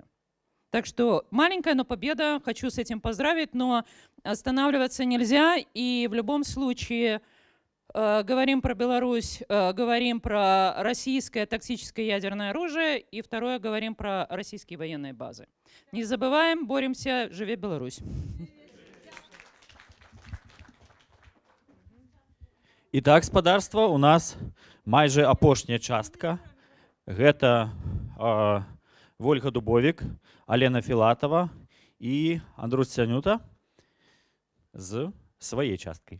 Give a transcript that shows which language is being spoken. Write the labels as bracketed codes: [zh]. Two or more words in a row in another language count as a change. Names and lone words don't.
[ru] Так что маленькая, но победа. Хочу с этим поздравить, но останавливаться нельзя. И в любом случае говорим про Беларусь, говорим про российское тактическое ядерное оружие. И второе, говорим про российские военные базы. Не забываем, боремся, [be] живе Беларусь. І так, спадарства, у нас майже апошняя частка. Гэта Вольга Дубовік, Алена Філатова і Андрусь Цянюта з своей часткой.